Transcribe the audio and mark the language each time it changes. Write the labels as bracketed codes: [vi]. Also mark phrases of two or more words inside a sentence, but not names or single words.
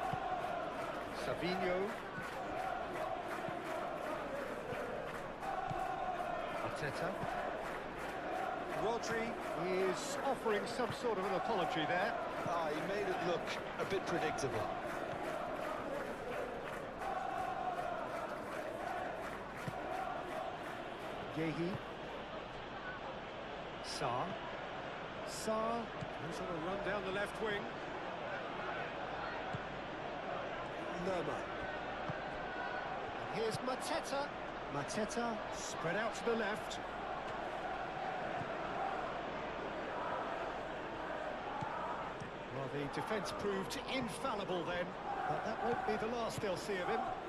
[en] Savinho. Arteta. Rodri is offering some sort of an apology there. Ah, he made it look a bit predictable. Yehi. Sarr. Sarr. Who's on a run down the left wing. Lerma. And here's Mateta. Mateta spread out to the left. Well, the defence proved infallible then, but that won't be the last they'll see of him.